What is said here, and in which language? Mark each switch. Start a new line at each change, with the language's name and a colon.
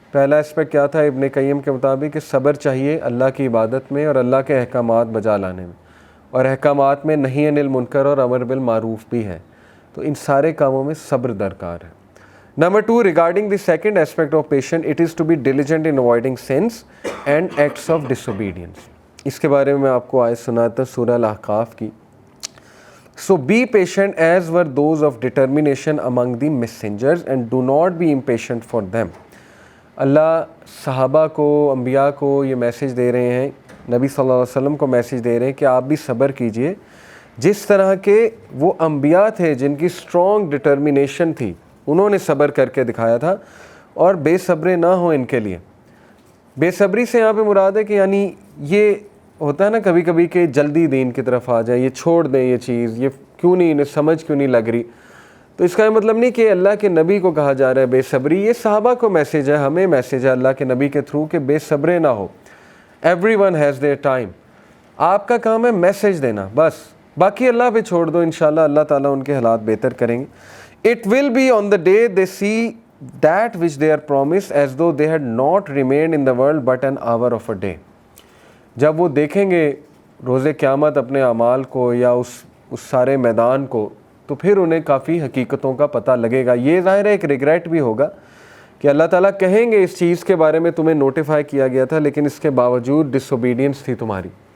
Urdu: پہلا اسپیکٹ کیا تھا ابن قیم کے مطابق, کہ صبر چاہیے اللہ کی عبادت میں اور اللہ کے احکامات بجا لانے میں, اور احکامات میں نہی عن المنکر اور امر بالمعروف بھی ہے, تو ان سارے کاموں میں صبر درکار ہے.
English: Number 2 regarding the second aspect of patient, it is to be diligent in avoiding sins and acts of disobedience.
Urdu: اس کے بارے میں آپ کو آیت سناتا ہوں سورہ الاحقاف کی.
English: So be patient as were those of determination among the messengers and do not be impatient for them.
Urdu: اللہ صحابہ کو, انبیاء کو یہ میسیج دے رہے ہیں, نبی صلی اللہ علیہ وسلم کو میسیج دے رہے ہیں کہ آپ بھی صبر کیجئے جس طرح کے وہ انبیاء تھے جن کی اسٹرانگ ڈٹرمینیشن تھی, انہوں نے صبر کر کے دکھایا تھا, اور بے صبرے نہ ہوں ان کے لیے. بے صبری سے یہاں پہ مراد ہے کہ یعنی یہ ہوتا ہے نا کبھی کبھی کہ جلدی دین کی طرف آ جائیں, یہ چھوڑ دیں یہ چیز, یہ کیوں نہیں, انہیں سمجھ کیوں نہیں لگ رہی. تو اس کا یہ مطلب نہیں کہ اللہ کے نبی کو کہا جا رہا ہے بے صبری, یہ صحابہ کو میسیج ہے, ہمیں میسیج ہے اللہ کے نبی کے تھرو کہ بے صبرے نہ ہو.
English: Everyone has their time.
Urdu: آپ کا کام ہے میسیج دینا بس, باقی اللہ پہ چھوڑ دو, انشاءاللہ اللہ تعالیٰ ان کے حالات بہتر کریں گے.
English: It will be on the day they see that which they are promised as though they had not remained in the world but an hour of a day.
Urdu: جب وہ دیکھیں گے روز قیامت اپنے اعمال کو یا اس سارے میدان کو, تو پھر انہیں کافی حقیقتوں کا پتہ لگے گا. یہ ظاہر ہے ایک ریگریٹ بھی ہوگا کہ اللہ تعالیٰ کہیں گے اس چیز کے بارے میں تمہیں نوٹیفائی کیا گیا تھا لیکن اس کے باوجود ڈس اوبیڈینس تھی تمہاری.